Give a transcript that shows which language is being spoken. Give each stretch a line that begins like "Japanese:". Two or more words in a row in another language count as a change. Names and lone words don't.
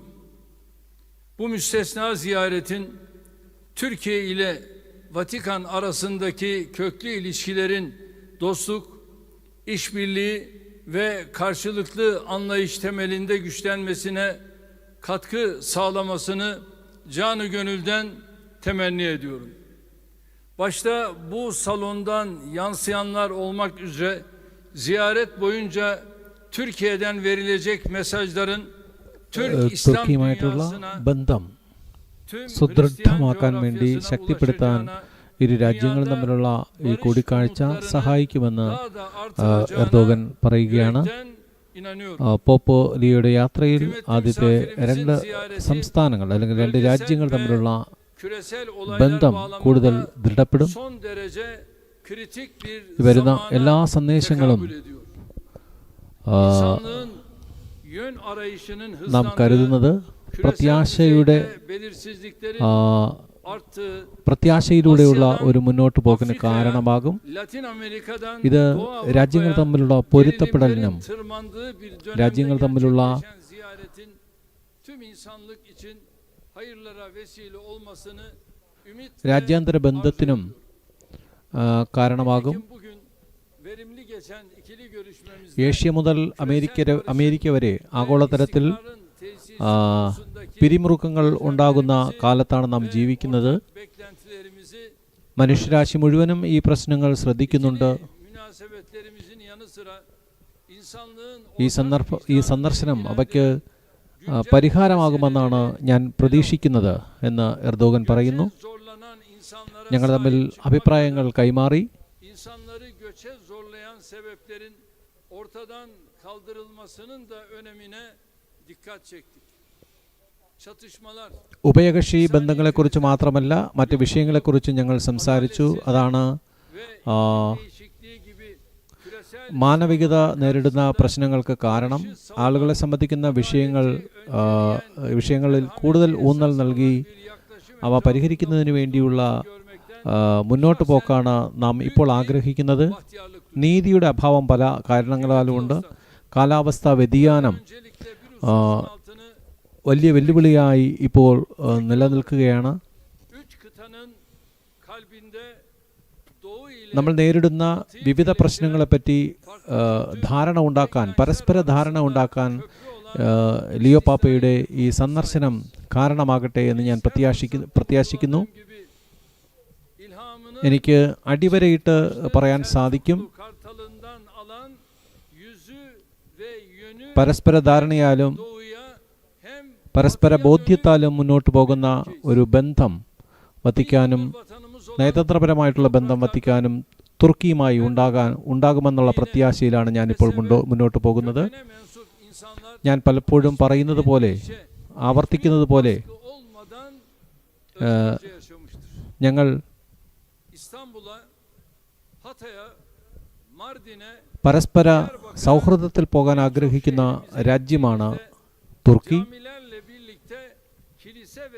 Turkish: Bu müstesna ziyaretin Türkiye ile Vatikan arasındaki köklü ilişkilerin dostluk, işbirliği ve karşılıklı anlayış temelinde güçlenmesine katkı sağlamasını canı gönülden temenni ediyorum. Başta bu salondan yansıyanlar olmak üzere ziyaret boyunca Türkiye'den verilecek mesajların Türk İslam
Malayalam: തുർക്കിയുമായിട്ടുള്ള
Turkish: dünyasına
Malayalam: ബന്ധം
Turkish: tüm
Malayalam: സുദൃഢമാക്കാൻ
Turkish: Hristiyan
Malayalam: വേണ്ടി
Turkish: coğrafyasına
Malayalam: ശക്തിപ്പെടുത്താൻ
Turkish: ulaşacağına,
Malayalam: ഇരു രാജ്യങ്ങളും തമ്മിലുള്ള ഈ കൂടിക്കാഴ്ച സഹായിക്കുമെന്ന്
Turkish: daha da artıracağına
Malayalam: എർദോഗൻ പറയുകയാണ്.
Turkish: yürekten inanıyorum.
Malayalam: പോപ്പ് ലിയോയുടെ യാത്രയിൽ ആദ്യത്തെ 2 സംസ്ഥാനങ്ങൾ അല്ലെങ്കിൽ 2 രാജ്യങ്ങൾ തമ്മിലുള്ള
Turkish: Küresel
Malayalam: ബന്ധം
Turkish: olaylar
Malayalam: കൂടുതൽ
Turkish: bağlamında
Malayalam: ദൃഢപ്പെടും.
Turkish: son derece kritik bir
Malayalam: വരുന്ന
Turkish: zamana
Malayalam: എല്ലാ സന്ദേശങ്ങളും
Turkish: tekabül ediyor. İnsanlığın yön arayışının
Malayalam: നാം കരുതുന്നത്
Turkish: küresel
Malayalam: പ്രത്യാശയുടെ
Turkish: düzeyde belirsizliklerin arttığı
Malayalam: പ്രത്യാശയിലൂടെയുള്ള ഒരു മുന്നോട്ട് പോക്കിന് കാരണമാകും.
Turkish: Latin Amerika'dan
Malayalam: ഇത്
Turkish: Doğu
Malayalam: രാജ്യങ്ങൾ
Turkish: Avrupa'ya
Malayalam: തമ്മിലുള്ള പൊരുത്തപ്പെടലിനും
Turkish: gerilimlerin tırmandığı bir dönemde
Malayalam: രാജ്യങ്ങൾ തമ്മിലുള്ള
Turkish: gerçekleşen ziyaretin tüm insanlık için hayırlara vesile olmasını ümit
Malayalam: രാജ്യാന്തര ബന്ധത്തിനും കാരണമാകും.
Turkish: bugün verimli geçen ikili görüşmemizde
Malayalam: ഏഷ്യ മുതൽ അമേരിക്ക വരെ ആഗോളതലത്തിൽ പിരിമുറുക്കങ്ങൾ ഉണ്ടാകുന്ന കാലത്താണ് നാം ജീവിക്കുന്നത്.
Turkish: beklentilerimizi
Malayalam: മനുഷ്യരാശി മുഴുവനും ഈ പ്രശ്നങ്ങൾ ശ്രദ്ധിക്കുന്നുണ്ട്.
Turkish: münasebetlerimizin yanı sıra insanlığın
Malayalam: ഈ സന്ദർശനം അവയ്ക്ക് പരിഹാരമാകുമെന്നാണ് ഞാൻ പ്രതീക്ഷിക്കുന്നത് എന്ന് എർദോഗൻ പറയുന്നു.
Turkish: zorlanan insanlara
Malayalam: ഞങ്ങൾ തമ്മിൽ അഭിപ്രായങ്ങൾ കൈമാറി
Turkish: insanları göçe zorlayan sebeplerin ortadan kaldırılmasının da önemine dikkat çektik. Çatışmalar,
Malayalam: ഉഭയകക്ഷി ബന്ധങ്ങളെക്കുറിച്ച് മാത്രമല്ല മറ്റ് വിഷയങ്ങളെക്കുറിച്ച് ഞങ്ങൾ സംസാരിച്ചു. അതാണ്
Turkish: değişikliği gibi küresel
Malayalam: മാനവികത നേരിടുന്ന പ്രശ്നങ്ങൾക്ക് കാരണം. ആളുകളെ സംബന്ധിക്കുന്ന വിഷയങ്ങളിൽ കൂടുതൽ ഊന്നൽ നൽകി
Turkish: bir yaklaşım
Malayalam: അവ പരിഹരിക്കുന്നതിന് വേണ്ടിയുള്ള മുന്നോട്ട് പോക്കാണ് നാം ഇപ്പോൾ ആഗ്രഹിക്കുന്നത്.
Turkish: bahtiyarlık
Malayalam: നീതിയുടെ അഭാവം പല കാരണങ്ങളാലുമുണ്ട്. കാലാവസ്ഥാ വ്യതിയാനം
Turkish: öncelikle bir hususun altını
Malayalam: വലിയ വെല്ലുവിളിയായി ഇപ്പോൾ നിലനിൽക്കുകയാണ്.
Turkish: 3 kıtanın kalbinde doğu ile
Malayalam: നമ്മൾ നേരിടുന്ന വിവിധ പ്രശ്നങ്ങളെപ്പറ്റി പരസ്പര ധാരണ ഉണ്ടാക്കാൻ ലിയോ പാപ്പയുടെ ഈ സന്ദർശനം കാരണമാകട്ടെ എന്ന് ഞാൻ പ്രത്യാശിക്കുന്നു.
Turkish: gibi ilhamını
Malayalam: എനിക്ക് അടിവരയിട്ട് പറയാൻ സാധിക്കും,
Turkish: kartalından alan yüzü ve yönü
Malayalam: പരസ്പര ധാരണയാലും
Turkish: doğuya hem
Malayalam: പരസ്പര ബോധ്യത്താലും മുന്നോട്ട് പോകുന്ന ഒരു ബന്ധം വത്തിക്കാനും
Turkish: vatanımız olan
Malayalam: നയതന്ത്രപരമായിട്ടുള്ള ബന്ധം വത്തിക്കാനും തുർക്കിയുമായി ഉണ്ടാകുമെന്നുള്ള പ്രത്യാശയിലാണ് ഞാനിപ്പോൾ മുന്നോട്ട് പോകുന്നത്.
Turkish: mensup insanlar
Malayalam: ഞാൻ പലപ്പോഴും പറയുന്നത് പോലെ ആവർത്തിക്കുന്നത് പോലെ
Turkish: olmadan özgürce yaşamıştır.
Malayalam: ഞങ്ങൾ
Turkish: İstanbul'a, Hatay'a, Mardin'e
Malayalam: പരസ്പര സൗഹൃദത്തിൽ പോകാൻ ആഗ്രഹിക്കുന്ന രാജ്യമാണ് തുർക്കി.
Turkish: camilerle birlikte kilise ve